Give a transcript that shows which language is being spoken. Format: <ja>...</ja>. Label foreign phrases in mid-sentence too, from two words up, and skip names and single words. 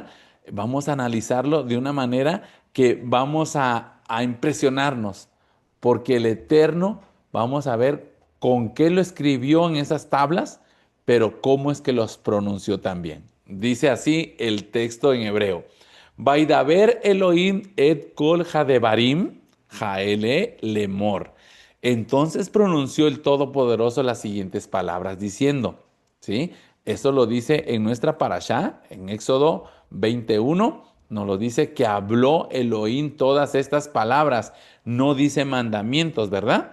<es>Vamos a analizarlo de una manera que vamos a impresionarnos, porque el Eterno, vamos a ver con qué lo escribió en esas tablas, pero cómo es que los pronunció también. Dice así el texto en hebreo.</es> <he>וידבר אלוהים את כל הדברים האלה לאמור.</he> <es>Entonces pronunció el Todopoderoso las siguientes palabras diciendo, ¿sí? Eso lo dice en nuestra parashá, en Éxodo 21, nos lo dice que habló Elohim todas estas palabras, no dice mandamientos, ¿verdad?</es>